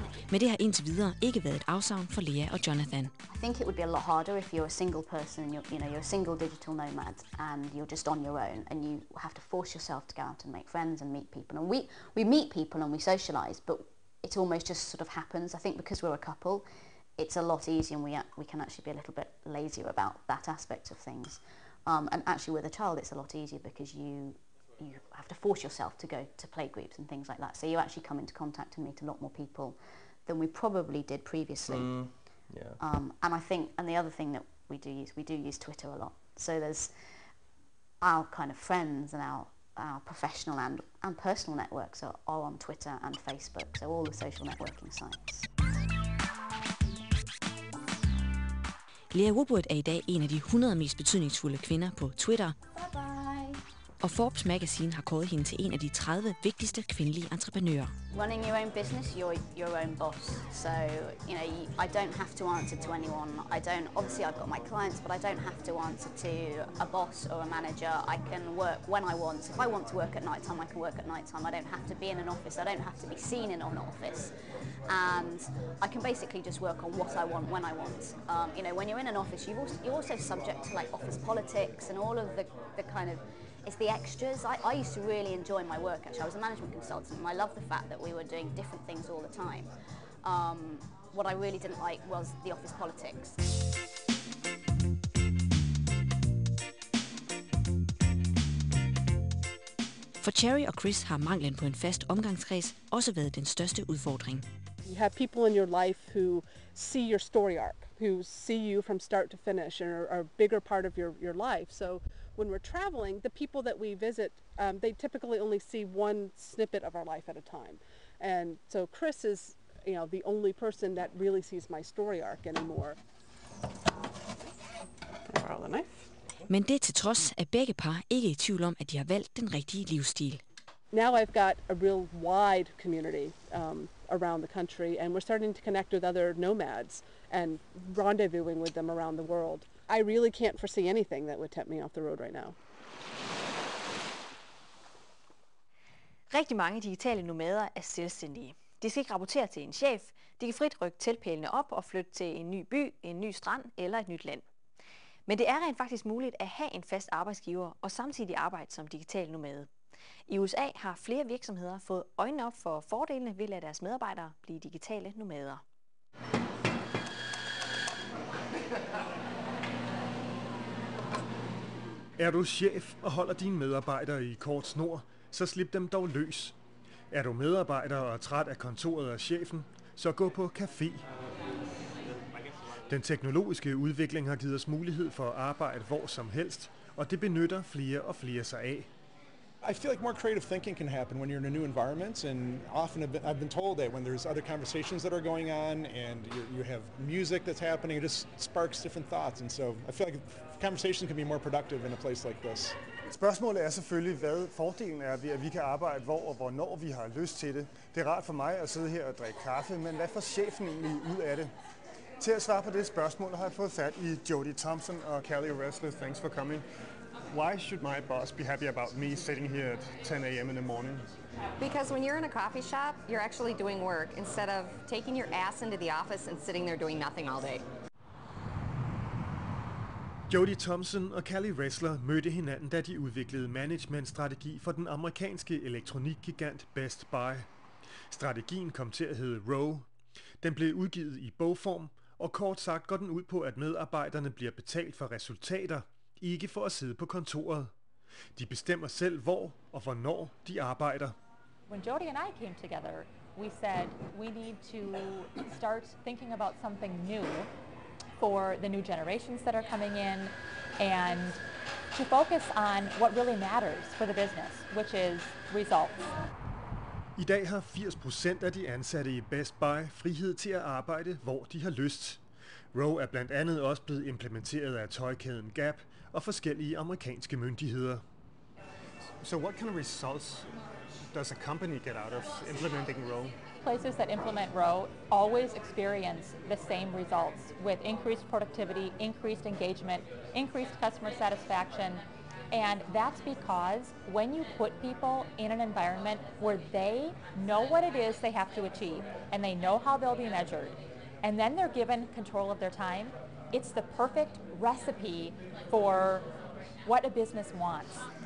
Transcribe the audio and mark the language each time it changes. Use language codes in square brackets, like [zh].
[da] Men det har indtil videre ikke været et afsavn for Lea og Jonathan. [en] I think it would be a lot harder if you're a single person, you're a single digital nomad and you're just on your own and you have to force yourself to go out and make friends and meet people. And we meet people and we socialize, but it almost just sort of happens. I think because we're a couple, it's a lot easier and we can actually be a little bit lazier about that aspect of things. And actually with a child it's a lot easier because you have to force yourself to go to play groups and things like that. So you actually come into contact and meet a lot more people than we probably did previously. And I think, and the other thing that we do use Twitter a lot. So there's our kind of friends and our professional and personal networks are all on Twitter and Facebook. So all the social networking sites. [da] Lea Woodward er i dag en af de 100 mest betydningsfulde kvinder på Twitter. Og Forbes Magazine har kåret hende til en af de 30 vigtigste kvindelige entreprenører. [en] Running your own business, you're your own boss. So, I don't have to answer to anyone. Obviously I've got my clients, but I don't have to answer to a boss or a manager. I can work when I want. If I want to work at night time, I can work at night time. I don't have to be in an office. I don't have to be seen in an office. And I can basically just work on what I want when I want. When you're in an office, you're also subject to like office politics and all of the kind of, it's the extras. I used to really enjoy my work actually. I was a management consultant and I loved the fact that we were doing different things all the time. What I really didn't like was the office politics. [da] For Cherry og Chris har manglen på en fast omgangskreds også været den største udfordring. [en] You have people in your life who see your story arc, who see you from start to finish and are a bigger part of your life. So when we're traveling, the people that we visit, they typically only see one snippet of our life at a time. And so Chris is, the only person that really sees my story arc anymore. Borrow the knife. [da] Men det til trods er begge par ikke i tvivl om, at de har valgt den rigtige livsstil. [en] Now I've got a real wide community around the country, and we're starting to connect with other nomads and rendezvousing with them around the world. I really can't foresee anything that would tempt me off the road right now. [da] Rigtig mange digitale nomader er selvstændige. De skal ikke rapportere til en chef, de kan frit rykke teltpælene op og flytte til en ny by, en ny strand eller et nyt land. Men det er rent faktisk muligt at have en fast arbejdsgiver og samtidig arbejde som digital nomade. I USA har flere virksomheder fået øjnene op for fordelene ved at lade deres medarbejdere blive digitale nomader. Er du chef og holder dine medarbejdere i kort snor, så slip dem dog løs. Er du medarbejder og er træt af kontoret og chefen, så gå på café. Den teknologiske udvikling har givet os mulighed for at arbejde hvor som helst, og det benytter flere og flere sig af. [en] I feel like more creative thinking can happen when you're in a new environment, and often I've been told that when there's other conversations that are going on and you have music that's happening, it just sparks different thoughts, and so I feel like conversation can be more productive in a place like this. [da] Spørgsmålet er selvfølgelig, hvad fordelen er ved, at vi kan arbejde hvor og hvornår vi har lyst til det. Det er rart for mig at sidde her og drikke kaffe, men hvad får chefen egentlig ud af det? Til at svare på det spørgsmål har jeg fået fat i Jody Thompson og Callie Ressler. [en] Thanks for coming. Why should my boss be happy about me sitting here at 10 a.m. in the morning? Because when you're in a coffee shop, you're actually doing work instead of taking your ass into the office and sitting there doing nothing all day. [da] Jody Thompson og Callie Ressler mødte hinanden, da de udviklede managementstrategi for den amerikanske elektronikgigant Best Buy. Strategien kom til at hedde Row. Den blev udgivet i bogform, og kort sagt går den ud på, at medarbejderne bliver betalt for resultater, ikke for at sidde på kontoret. De bestemmer selv, hvor og hvornår de arbejder. [en] When Jody and I came together, we said we need to start thinking about something new for the new generations that are coming in and to focus on what really matters for the business, which is results. [da] I dag har 80% af de ansatte i Best Buy frihed til at arbejde, hvor de har lyst. Row er blandt andet også blevet implementeret af tøjkæden Gap og forskellige amerikanske myndigheder. [en] So what kind of results does a company get out of implementing Row? Places that implement Row always experience the same results with increased productivity, increased engagement, increased customer satisfaction, And that's because when you put people in an environment where they know what it is they have to achieve and they know how they'll be measured, and then they're given control of their time, it's the perfect recipe for what a business wants.